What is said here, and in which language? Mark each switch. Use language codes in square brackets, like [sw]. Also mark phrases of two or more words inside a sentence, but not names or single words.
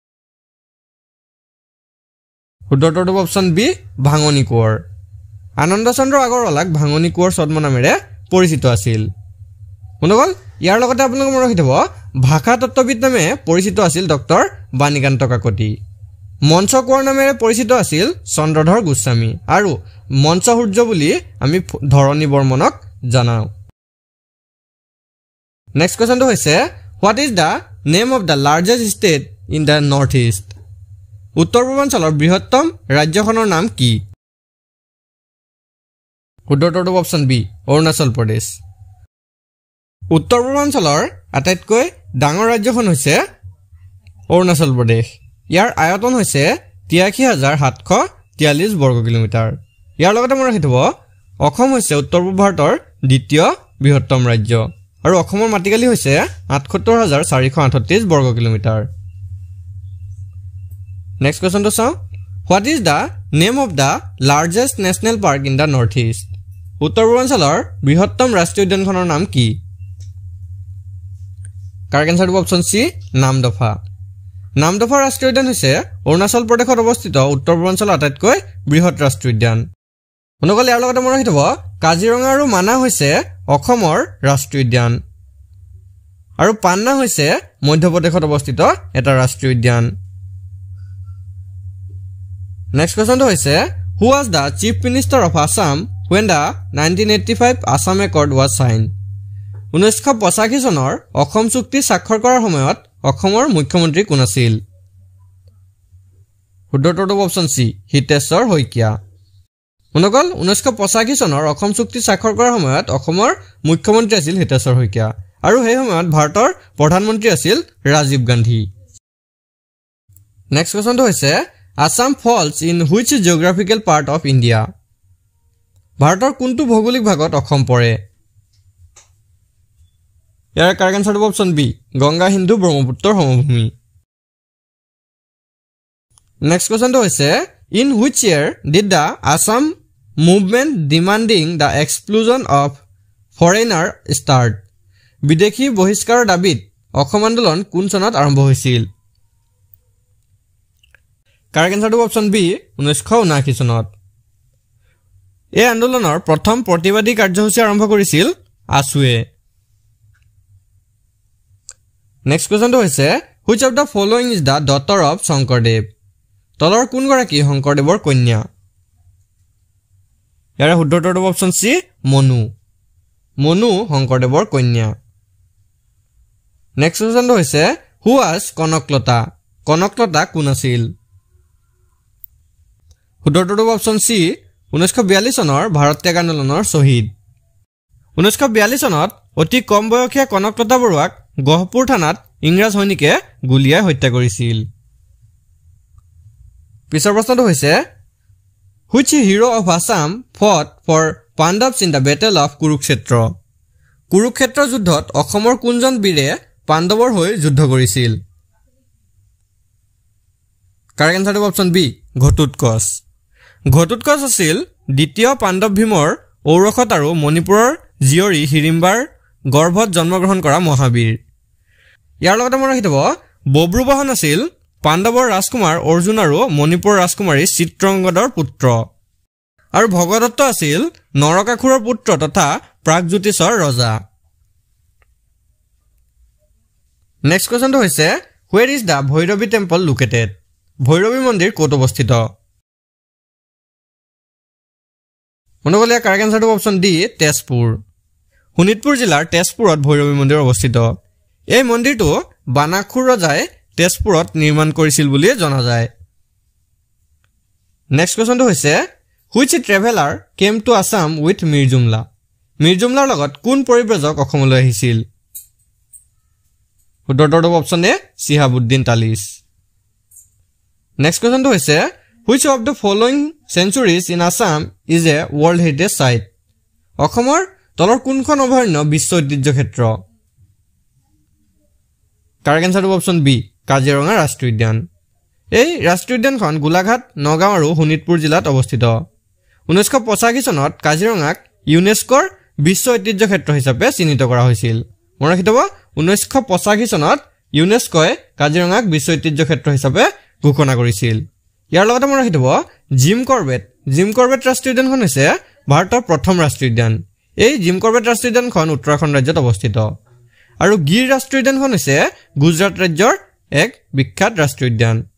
[as] শুদ্ধটো [en] option B [as] ভাঙনি কোঁৱৰ আনন্দ চন্দ্ৰ আগৰৱালাক ভাঙনি কোঁৱৰ ছদ্ম নামেৰে পৰিচিত আছিল বন্ধুসকল ইয়াৰ লগতে আপোনালোকে মনত ৰাখি থ'ব ভাষা তত্ত্ববিদ নামে পৰিচিত আছিল ডক্টৰ বাণীকান্ত কাকতি মঞ্চ কোঁৱৰ নামেৰে পৰিচিত আছিল চন্দ্ৰধৰ গোস্বামী আৰু মঞ্চ সূৰ্য বুলি আমি ধৰণী বৰ্মনক জনাওঁ [en] next questionটো [as] হৈছে [en] what is the name of the largest state in the north east [as] উত্তৰ পূৰ্বাঞ্চলৰ বৃহত্তম ৰাজ্যখনৰ নাম কি শুদ্ধটো [en] option B [as] অৰুণাচল প্ৰদেশ উত্তৰ পূৰ্বাঞ্চলৰ আটাইতকৈ ডাঙৰ ৰাজ্যখন হৈছে অৰুণাচল প্ৰদেশ ইয়াৰ আয়তন হৈছে ৮৩৭৪৩ বৰ্গ কিলোমিটাৰ ইয়াৰ লগতে মনত ৰাখি থ'ব অসম হৈছে উত্তৰ পূব ভাৰতৰ দ্বিতীয় বৃহত্তম ৰাজ্য আৰু অসমৰ মাটিকালি হৈছে ৭৮৪৩৮ বৰ্গ কিলোমিটাৰ [en] next questionটো চাওঁ what is the name of the largest national park in the north [as] ইষ্ট উত্তৰ পূৰ্বাঞ্চলৰ বৃহত্তম ৰাষ্ট্ৰীয় উদ্যানখনৰ নাম কি [en] correct answerটো option C [as] নামদফা নামদফা ৰাষ্ট্ৰীয় উদ্যান হৈছে অৰুণাচল প্ৰদেশত অৱস্থিত উত্তৰ পূৰ্বাঞ্চলৰ আটাইতকৈ বৃহৎ ৰাষ্ট্ৰীয় উদ্যান বন্ধুসকল ইয়াৰ লগতে মনত ৰাখিব কাজিৰঙা আৰু মানাহ হৈছে অসমৰ ৰাষ্ট্ৰীয় উদ্যান আৰু পান্না হৈছে মধ্যপ্ৰদেশত অৱস্থিত এটা ৰাষ্ট্ৰীয় উদ্যান [en] next questionটো [as] হৈছে [en] who was the chief minister of Assam when the 1985 Assam Accord was signed [as] 1985 চনৰ অসম চুক্তি স্বাক্ষৰ কৰাৰ সময়ত অসমৰ মুখ্যমন্ত্ৰী কোন আছিল শুদ্ধটো [en] option C [as] হিতেশ্বৰ শইকীয়া বন্ধুসকল 1985 চনৰ অসম চুক্তি স্বাক্ষৰ কৰাৰ সময়ত অসমৰ মুখ্যমন্ত্ৰী আছিল হিতেশ্বৰ শইকীয়া আৰু সেই সময়ত ভাৰতৰ প্ৰধানমন্ত্ৰী আছিল ৰাজীৱ গান্ধী [en] next questionটো [as] হৈছে [en] Assam falls in which geographical part of India [as] ভাৰতৰ কোনটো ভৌগোলিক ভাগত অসম পৰে ইয়াৰ [en] correct answerটো option B [as] গংগা হিন্দু ব্ৰহ্মপুত্ৰৰ সমভূমি [en] next questionটো [as] হৈছে [en] in which year did the Assam movement demanding the exclusion of foreigner start [as] বিদেশী বহিষ্কাৰৰ দাবীত অসম আন্দোলন কোন চনত আৰম্ভ হৈছিল [en] correct answerটো option B [as] 1979 চনত এই আন্দোলনৰ প্ৰথম প্ৰতিবাদী কাৰ্যসূচী আৰম্ভ কৰিছিল আছুৱে [en] next questionটো [as] হৈছে [en] which of the following is the daughter of [as] শংকৰদেৱ তলৰ কোন গৰাকী শংকৰদেৱৰ কন্যা ইয়াৰ শুদ্ধটো [en] option C [as] মনু শংকৰদেৱৰ কন্যা [en] next questionটো [as] হৈছে [en] who was [as] কনকলতা কোন আছিল শুদ্ধটো [en] option C [as] 1942 চনৰ ভাৰত ত্যাগ আন্দোলনৰ শহীদ 1942 চনত অতি কম বয়সীয়া কনকলতা বৰুৱাক গহপুৰ থানাত ইংৰাজ সৈনিকে গুলিয়াই হত্যা কৰিছিল পিছৰ প্ৰশ্নটো হৈছে [en] which hero of Assam fought for Pandavs in the battle of [as] কুৰুক্ষেত্ৰ যুদ্ধত অসমৰ কোনজন বীৰে পাণ্ডৱৰ হৈ যুদ্ধ কৰিছিল [en] correct answerটো option B [as] ঘটোৎকচ আছিল দ্বিতীয় পাণ্ডৱ ভীমৰ ঔৰখত আৰু মণিপুৰৰ জীয়ৰী হিৰিম্বাৰ গৰ্ভত জন্মগ্ৰহণ কৰা মহাবীৰ ইয়াৰ লগতে মনত ৰাখিব বব্ৰুবাহন আছিল পাণ্ডৱৰ ৰাজকুমাৰ অৰ্জুন আৰু মণিপুৰৰ ৰাজকুমাৰী চিত্ৰংগদৰ পুত্ৰ আৰু ভগদত্ত আছিল নৰকাসুৰৰ পুত্ৰ তথা প্ৰাগজ্যোতিষৰ ৰজা [en] next questionটো [as] হৈছে [en] where is the ভৈৰৱী temple located [as] ভৈৰৱী মন্দিৰ ক'ত অৱস্থিত মনগলিয়া [en] correct answerটো option D [as] তেজপুৰ শোণিতপুৰ জিলাৰ তেজপুৰত ভৈৰৱী মন্দিৰ অৱস্থিত এই মন্দিৰটো বানাসুৰ ৰজাই তেজপুৰত নিৰ্মাণ কৰিছিল বুলি জনা যায় [en] next questionটো [as] হৈছে [en] which traveler came to Assam with [as] মিৰ্জুমলাৰ লগত কোন পৰিব্ৰাজক অসমলৈ আহিছিল শুদ্ধটো [en] option A [as] চিহাবুদ্দিন তালিছ [en] next questionটো [as] হৈছে [en] which of the following sanctuaries in Assam is a world heritage site [as] অসমৰ তলৰ কোনখন অভয়াৰণ্য বিশ্ব ঐতিহ্য ক্ষেত্ৰ [en] correct answerটো option B [as] কাজিৰঙা ৰাষ্ট্ৰীয় উদ্যান এই ৰাষ্ট্ৰীয় উদ্যানখন গোলাঘাট নগাঁও আৰু শোণিতপুৰ জিলাত অৱস্থিত 1985 চনত কাজিৰঙাক ইউনেস্কোৰ বিশ্ব ঐতিহ্য ক্ষেত্ৰ হিচাপে চিহ্নিত কৰা হৈছিল মনত ৰাখিব 1985 চনত ইউনেস্কোই কাজিৰঙাক বিশ্ব ঐতিহ্য ক্ষেত্ৰ হিচাপে ঘোষণা কৰিছিল ইয়াৰ লগতে মনত ৰাখিব জিম কৰবেট ৰাষ্ট্ৰীয় উদ্যানখন হৈছে ভাৰতৰ প্ৰথম ৰাষ্ট্ৰীয় উদ্যান এই জিম কৰবেট ৰাষ্ট্ৰীয় উদ্যানখন উত্তৰাখণ্ড ৰাজ্যত অৱস্থিত আৰু গিৰ ৰাষ্ট্ৰীয় উদ্যানখন হৈছে গুজৰাট ৰাজ্যৰ এক বিখ্যাত ৰাষ্ট্ৰীয় উদ্যান